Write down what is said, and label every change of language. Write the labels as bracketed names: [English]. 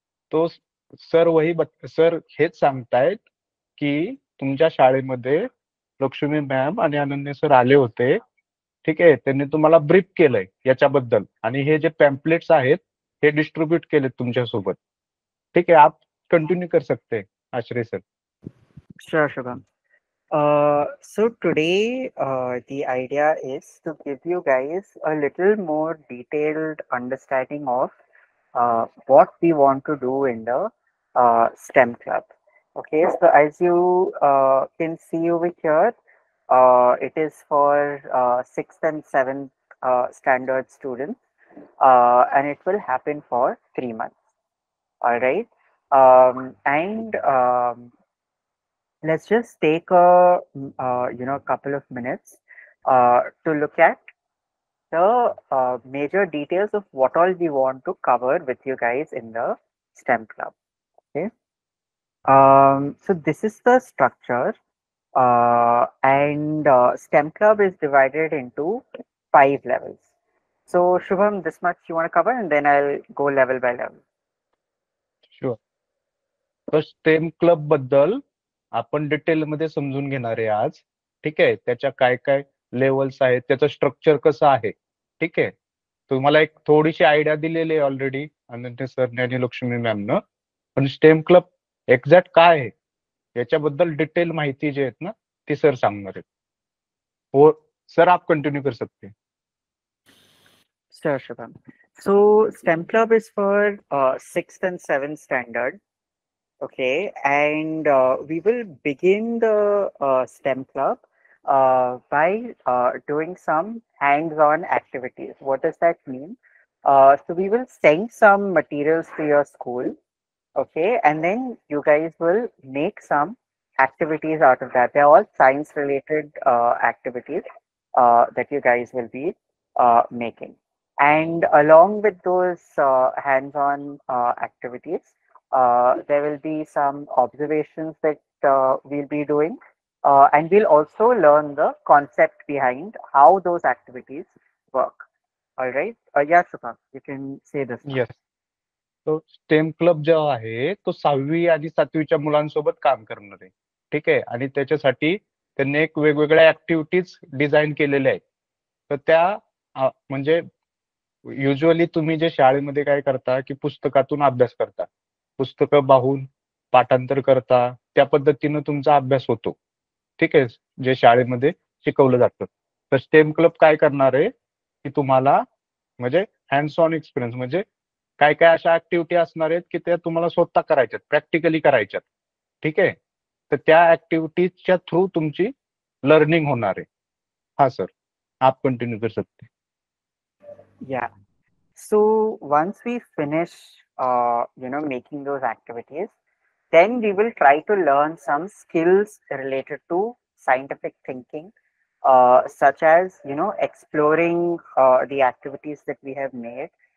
[Marathi] तो सर हेच सांगतायत की तुमच्या शाळेमध्ये लक्ष्मी मॅम आणि अनन्य सर आले होते. ठीक आहे. त्यांनी तुम्हाला ब्रीफ केलंय याच्याबद्दल आणि हे जे पॅम्पलेट्स आहेत हे डिस्ट्रीब्यूट केलेत तुमच्यासोबत. ठीक आहे. [Hindi] आप कंटिन्यू कर सकते हैं आश्रय sir. [English] Sure, Shubham. So today, the idea is to give you guys a little more detailed understanding of what we want to do in the STEM club. Okay, so as you can see over here, it is for 6th and 7th standard students, and it will happen for 3 months. All right, and let's just take a couple of minutes to look at the major details of what all we want to cover with you guys in the STEM club. Okay. So this is the structure, and STEM club is divided into 5 levels. So Shubham, this much you want to cover, and then I'll go level by level. Sure. [Marathi] तर stem club बद्दल आपण डिटेलमध्ये समजून घेणार आहे आज. ठीक आहे. त्याच्या काय काय लेवल्स आहेत, त्याचं स्ट्रक्चर कसं आहे. ठीक आहे. तुम्हाला एक थोडीशी आयडिया दिलेली आहे ऑलरेडी अनंत सरने आणि लक्ष्मी मॅमनं. पण स्टेम क्लब एक्झॅक्ट काय आहे याच्याबद्दल डिटेल माहिती जी आहेत ना ती सर सांगणार आहेत. [Hindi] हो सर, आप कंटिन्यू कर सकते हैं. [English] Sure, Shubham. So STEM club is for 6th and 7th standard. Okay, and we will begin the STEM club by doing some hands-on activities. What does that mean? So we will send some materials to your school, okay, and then you guys will make some activities out of that. They're all science-related activities that you guys will be making. And along with those hands-on activities, there will be some observations that we'll be doing, and we'll also learn the concept behind how those activities work. All right. Yeah, Shubham, you can say this. Yes. [Marathi] तो stem club जो आहे तो 6वी आणि 7वीच्या मुलांसोबत काम करणार आहे. ठीक आहे. आणि त्याच्यासाठी त्यांनी एक वेगवेगळ्या ऍक्टिव्हिटीज डिझाईन केलेल्या आहेत. तर त्या म्हणजे युजली तुम्ही जे शाळेमध्ये काय करता की पुस्तकातून अभ्यास करता, पुस्तकं पाहून पाठांतर करता, त्या पद्धतीनं तुमचा अभ्यास होतो. ठीक आहे. जे शाळेमध्ये शिकवलं जातं. तर स्टेम क्लब काय करणार आहे की तुम्हाला म्हणजे हँड्स ऑन एक्सपिरियन्स म्हणजे काय काय अशा ऍक्टिव्हिटी असणार आहेत की त्या तुम्हाला स्वतः करायच्यात, प्रॅक्टिकली करायच्यात. ठीक आहे. तर त्या ऍक्टिव्हिटीजच्या थ्रू तुमची लर्निंग होणार आहे. [Hindi] हा सर, आप कंटिन्यू कर सकते. [English] Yeah. So once we finish, making those activities, then we will try to learn some skills related to scientific thinking, such as, exploring the activities that we have made.